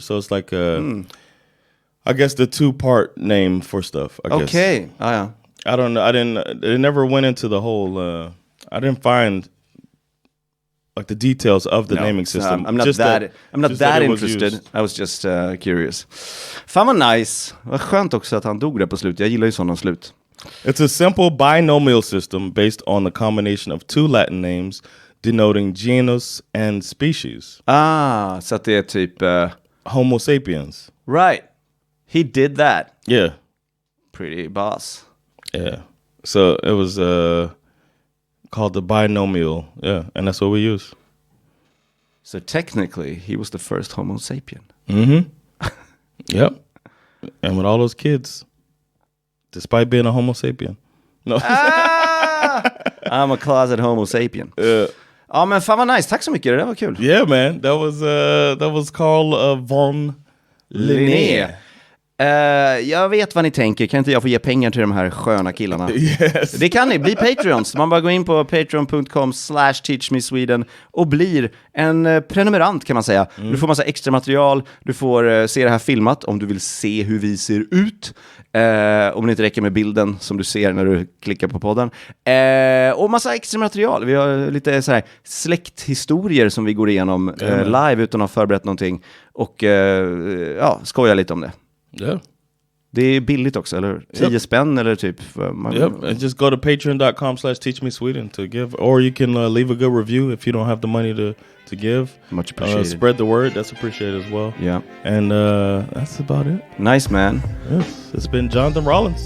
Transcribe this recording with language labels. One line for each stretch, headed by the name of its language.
English: So it's like I guess the two-part name for stuff. I guess. Okay. Yeah. I don't know. It never went into the whole. I didn't find like the details of the naming system. I'm not that interested. I was just curious.
Swedish: Fan vad nice. Vad skönt också att han dog där på slutet. Jag gillar ju sådana slut.
English: It's a simple binomial system based on the combination of two Latin names denoting genus and species.
Swedish: Så att det är typ...
English: Homo sapiens. Right. He did that. Yeah. Pretty boss. Yeah. So it was called the binomial. Yeah, and that's what we use. So technically, he was the first Homo sapien. Mm-hmm. Yep. And with all those kids... Despite being a Homo sapien. No. I'm a closet Homo sapien.
Swedish: Ja, men fan vad nice. Tack så mycket. Det där var kul.
English: Yeah, man. That was Carl von Linnaeus.
Swedish: Jag vet vad ni tänker. Kan inte jag få ge pengar till de här sköna killarna?
English: Yes.
Swedish: Det kan ni. Bli Patreons. Man bara går in på patreon.com/teachmesweden och blir en prenumerant kan man säga. Du får massa extra material. Du får se det här filmat om du vill se hur vi ser ut. Om det inte räcker med bilden som du ser när du klickar på podden. Och massa extra material. Vi har lite så här släkthistorier som vi går igenom live utan att ha förberett någonting. Och skoja lite om det.
English: Yeah.
Swedish: Det är billigt också, eller 10 spänn eller typ.
English: And just go to patreon.com/teachmesweden to give, or you can leave a good review if you don't have the money to give. Much appreciated. Spread the word, that's appreciated as well. Yeah. And that's about it. Nice, man. Yes. It's been Jonathan Rollins